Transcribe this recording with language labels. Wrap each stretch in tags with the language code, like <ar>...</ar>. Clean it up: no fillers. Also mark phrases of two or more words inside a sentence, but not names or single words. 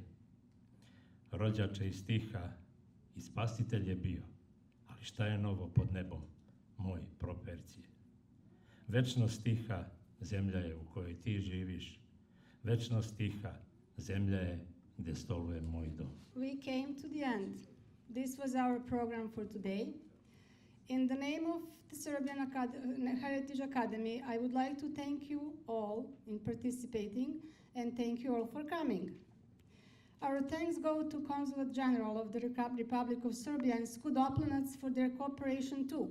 <sr>Rođače i stiha i spasitelj je bio, ali šta je novo pod nebom, moj propercije? Večnost stiha zemlja je u kojoj ti živiš, večnost stiha zemlja je gde stoluje moj dom.</sr> <en>We came to the end. This was our program for today. In the name of the Serbian Heritage Academy, I would like to thank you all in participating and thank you all for coming. Our thanks go to Consulate General of the Republike of Serbia and Skudoplanac for their cooperation too.</en>